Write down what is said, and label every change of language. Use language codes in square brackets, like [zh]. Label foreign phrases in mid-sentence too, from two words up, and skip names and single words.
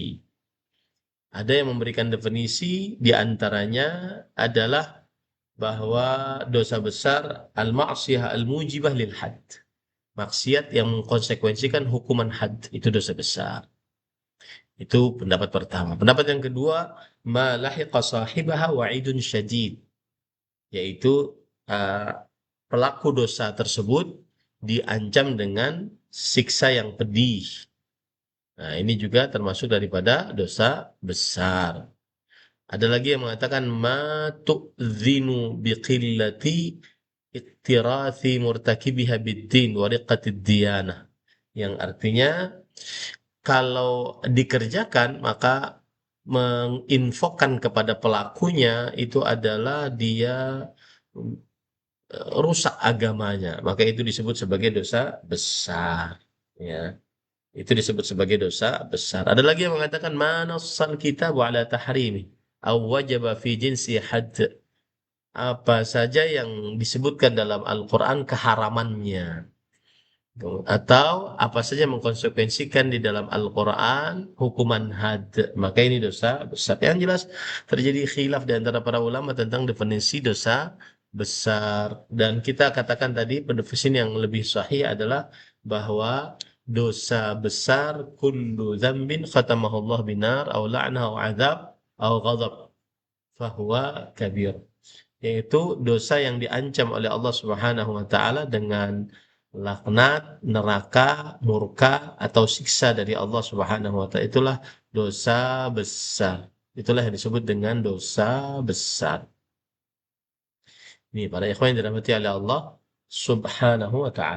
[id] Ada yang memberikan definisi, di antaranya adalah bahwa dosa besar [ar] المعصية الموجبة للحد. [id] Maksiat yang mengkonsekuensikan hukuman had itu dosa besar. Itu pendapat pertama. Pendapat yang kedua, [ar] ما لحق صاحبها وعيد شديد, [id] yaitu uh, pelaku dosa tersebut diancam dengan siksa yang pedih. Nah, ini juga termasuk daripada dosa besar. Ada lagi yang mengatakan [ar] ما تؤذن بقلة اكتراث مرتكبها بالدين ورقة الديانة. [id] Yang artinya kalau dikerjakan maka menginfokan kepada pelakunya itu adalah dia rusak agamanya, maka itu disebut sebagai dosa besar, ya. Itu disebut sebagai dosa besar. Ada lagi yang mengatakan [ar] ما نص الكتاب على تحريمه أو وجب في جنسه حد. [id] Apa saja yang disebutkan dalam Al-Qur'an keharamannya Atau apa saja mengkonsekuensikan di dalam Al-Quran hukuman had, maka ini dosa besar. Yang jelas terjadi khilaf di antara para ulama tentang definisi dosa besar, dan kita katakan tadi pendefinisi yang lebih sahih adalah bahwa dosa besar [ar] كل ذنب ختمه الله بنار أو لعنه أو عذاب أو غضب فهو كبير, [id] yaitu dosa yang diancam oleh Allah [ar] سبحانه وتعالى [id] dengan laknat, neraka, murka atau siksa dari Allah [ar] سبحانه وتعالى. [id] Itulah dosa besar. Itulah yang disebut dengan dosa besar. Ini para ikhwan yang dirahmati oleh Allah [ar] سبحانه وتعالى.